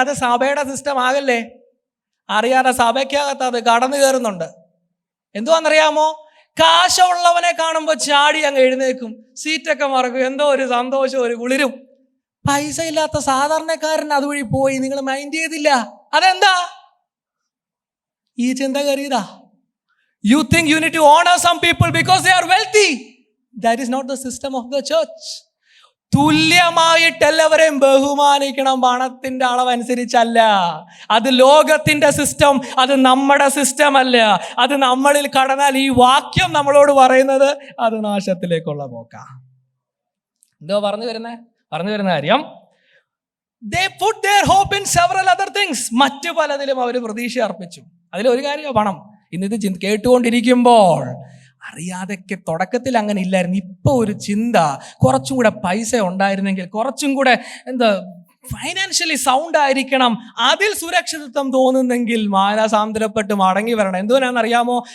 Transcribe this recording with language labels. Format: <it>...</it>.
<ml>അത് സഭയുടെ സിസ്റ്റം ആകല്ലേ. അറിയാതെ സഭയ്ക്കകത്ത് അത് കടന്നു കയറുന്നുണ്ട്. എന്തുവാന്നറിയാമോ? കാശുള്ളവനെ കാണുമ്പോൾ ചാടി അങ്ങ് എഴുന്നേക്കും, സീറ്റൊക്കെ മറക്കും, എന്തോ ഒരു സന്തോഷം, ഒരു കുളിരും. പൈസ ഇല്ലാത്ത സാധാരണക്കാരൻ അതുവഴി പോയി, നിങ്ങൾ മൈൻഡ് ചെയ്തില്ല. അതെന്താ? ഈ ചിന്ത കയറിയതാ.</ml> <en>You think you need to honor some people because they are wealthy. That is not the system of the church.</en> <ml>തുല്യമായിട്ട് എല്ലാവരെയും ബഹുമാനിക്കണം, പണത്തിന്റെ അളവനുസരിച്ചല്ല. അത് ലോകത്തിന്റെ സിസ്റ്റം, അത് നമ്മുടെ സിസ്റ്റം അല്ല. അത് നമ്മളിൽ കടന്നാൽ ഈ വാക്യം നമ്മളോട് പറയുന്നത് അത് നാശത്തിലേക്കുള്ള പോക്കാ. എന്തോ പറഞ്ഞു വരുന്ന കാര്യം,</ml> <en>they put their hope in several other things.</en> <ml>മറ്റു പലതിലും അവർ പ്രതീക്ഷ അർപ്പിച്ചു. അതിലൊരു കാര്യമാണ് പണം. ഇന്നിത് കേട്ടുകൊണ്ടിരിക്കുമ്പോൾ അറിയാതൊക്കെ തുടക്കത്തിൽ അങ്ങനെ ഇല്ലായിരുന്നു. ഇപ്പൊ ഒരു ചിന്ത, കുറച്ചും കൂടെ പൈസ ഉണ്ടായിരുന്നെങ്കിൽ, കുറച്ചും കൂടെ ഫൈനാൻഷ്യലി സൗണ്ട് ആയിരിക്കണം, അതിൽ സുരക്ഷിതത്വം തോന്നുന്നെങ്കിൽ മാനസാന്തരപ്പെട്ട് മടങ്ങി വരണം. എന്തുകൊണ്ടാണെന്നറിയാമോ?</ml>